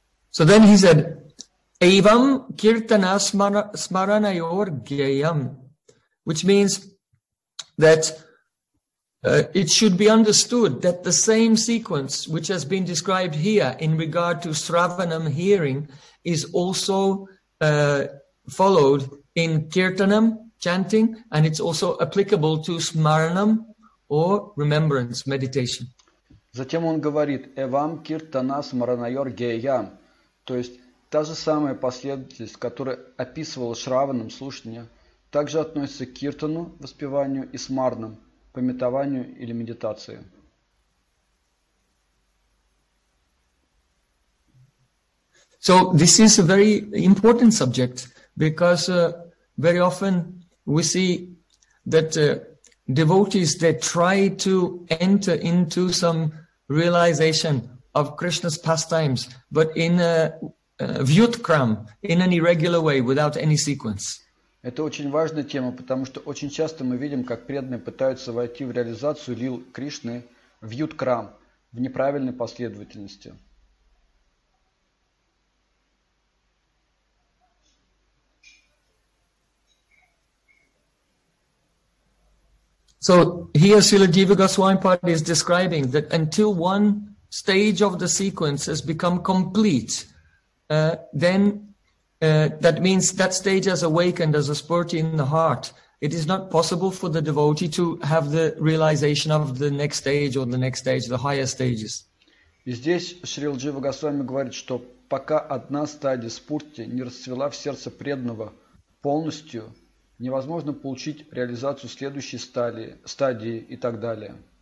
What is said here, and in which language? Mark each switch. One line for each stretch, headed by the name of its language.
English: So then he said,
Sanskrit: "Evam kirtana smaranayor gyayam,"
English: which means that it should be understood that the same sequence which has been described here in regard to sravanam, hearing, is also followed in kirtanam, chanting, and it's also applicable to smaranam or remembrance, meditation.
Russian: Затем он говорит,
Sanskrit: "Evam kirtana smaranayor gyayam."
Russian: То есть та же самая последовательность, которая описывала шраванам слушание, также относится к киртану, воспеванию, и смарнам, памятованию или медитации.
English: So this is a very important subject, because very often we see that devotees, they try to enter into some realization of Krishna's pastimes, but in a vyutkram, in an irregular way, without any sequence.
Russian: Это очень важная тема, потому что очень часто мы видим, как преданные пытаются войти в реализацию лил Кришны в вьюткрам, в неправильной последовательности.
English: So here Srila Jiva Goswami Pada is describing that until one stage of the sequence has become complete, that means that stage has awakened as a spurti in the heart. It is not possible for the devotee to have the realization of the next stage or the next stage, the higher stages.
Russian: И здесь Шрила Джива Госвами говорит, что пока одна стадия спурти не расцвела в сердце преданного, полностью, невозможно получить реализацию следующей стадии и так далее.